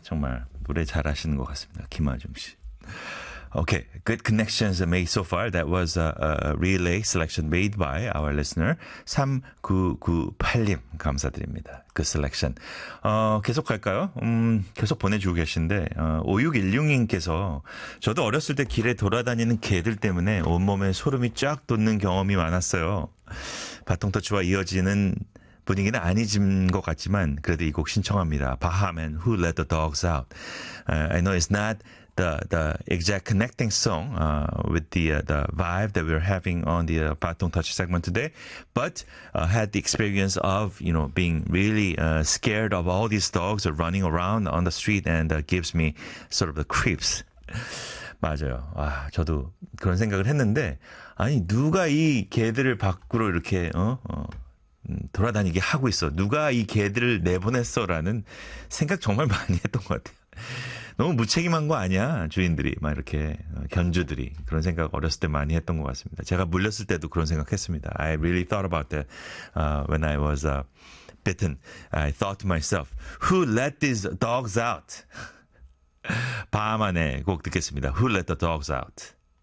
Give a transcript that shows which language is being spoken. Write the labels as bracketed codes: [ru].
[ko] 정말 노래 잘하시는 것 같습니다, 김아중 씨. [en] Okay, good connections made so far. That was a relay selection made by our listener [ko] 3998님 감사드립니다. [en] Good selection. [ko] 계속 갈까요? 계속 보내주고 계신데 5616님께서 저도 어렸을 때 길에 돌아다니는 개들 때문에 온몸에 소름이 쫙 돋는 경험이 많았어요. 바통터치와 이어지는 분위기는 아니진 것 같지만 그래도 이곡 신청합니다. 바하맨 Who Let the Dogs Out. [en] I know it's not the exact connecting song with the vibe that we're having on the Baton Touch segment today, but had the experience of being really scared of all these dogs running around on the street and gives me sort of the creeps. [ko] 맞아요. 아, 저도 그런 생각을 했는데 아니 누가 이 개들을 밖으로 이렇게 돌아다니게 하고 있어? 누가 이 개들을 내보냈어라는 생각 정말 많이 했던 것 같아요. 너무 무책임한 거 아니야? 주인들이, 막 이렇게, 견주들이. 그런 생각 어렸을 때 많이 했던 것 같습니다. 제가 물렸을 때도 그런 생각했습니다. [en] I really thought about that, when I was, bitten. I thought to myself, who let these dogs out? [ko] 밤하네 곡 듣겠습니다. [en] Who let the dogs out?